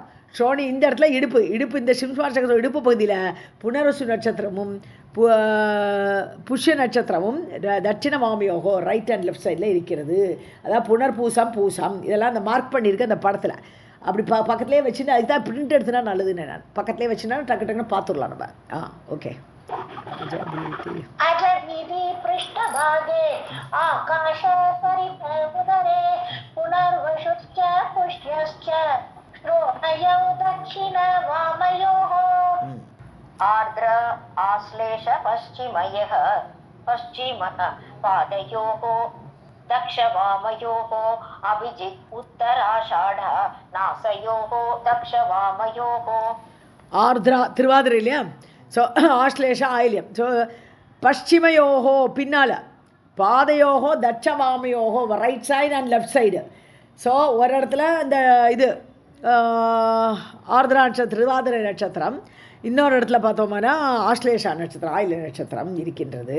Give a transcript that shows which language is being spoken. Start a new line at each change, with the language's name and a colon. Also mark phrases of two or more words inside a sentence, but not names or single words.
Tamil: ஸ்ரோணி இந்த இடத்துல இடுப்பு இந்த சிம்ஸ்மார சக்கரத்தோட இடுப்பு பகுதியில் புனர்வசு நட்சத்திரமும் புஷ்ய நட்சத்திரமும்
Sanskrit: दक्षिण वामयोः
English: right and left
Tamil: சைடில் இருக்கிறது. அதாவது பூசம் இதெல்லாம் அந்த மார்க் பண்ணியிருக்கு அந்த படத்தில். அப்படி பக்கத்துலேயே வச்சுன்னா அதுக்கு தான் பிரிண்ட் எடுத்துனா நல்லதுன்னு நான் பக்கத்துலேயே வச்சுன்னா டக்குன்னு பார்த்துடலாம் நம்ம. ஓகே.
Sanskrit: अजवीति पृष्ठभागे आकाश सरित उदरे पुनर्वसुश्च पुष्यश्च श्रोणयौ दक्षिण वामयोः आर्द्र आश्लेष पश्चिमयः पश्चिमः पादयोः दक्षवामयोः अभिजित् उत्तराषाढ नासयोः दक्षवामयोः
Tamil: ஆர்திரா திருவாதிரை இல்லையா. ஸோ ஆஸ்லேஷ ஆயில்யம். ஸோ பஷ்சிமயோகோ பின்னால்,
Sanskrit: पादयोः दक्षवामयोः
English: right side and left side.
Tamil: ஸோ ஒரு இடத்துல இந்த இது ஆர்திரா நட்சத்திரம் திருவாதிரை நட்சத்திரம், இன்னொரு இடத்துல பார்த்தோம்னா ஆஸ்லேஷா நட்சத்திரம் ஆயில்ய நட்சத்திரம் இருக்கின்றது.